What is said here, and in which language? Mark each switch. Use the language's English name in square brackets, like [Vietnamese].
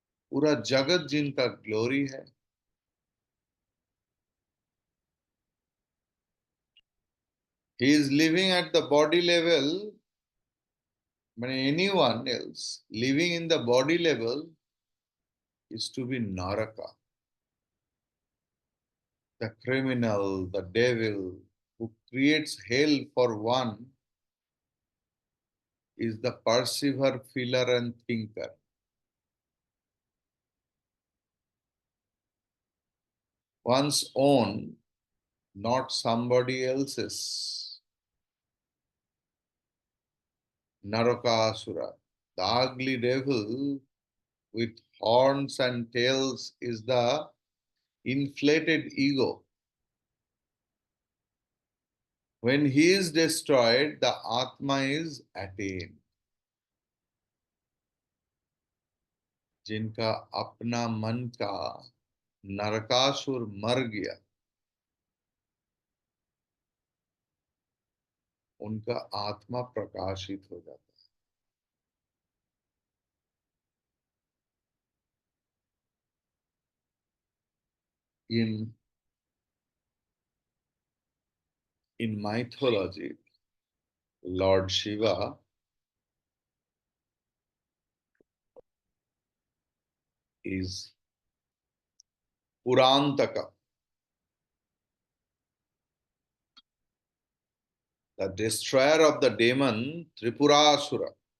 [Hindi] पूरा जगत जिनका ग्लोरी है. [English] He is living at the body level. But anyone else living in the body level is to be Naraka. The criminal, the devil who creates hell for one is the perceiver, feeler and thinker. One's own, not somebody else's. Narakasura, the ugly devil with horns and tails, is the inflated ego. When he is destroyed, the Atma is attained. [Hindi] जिनका अपना मन का नरकासुर मर गया, उनका आत्मा प्रकाशित हो जाता है. [English] In mythology, Lord Shiva is Purantaka, the destroyer of the demon Tripurasura.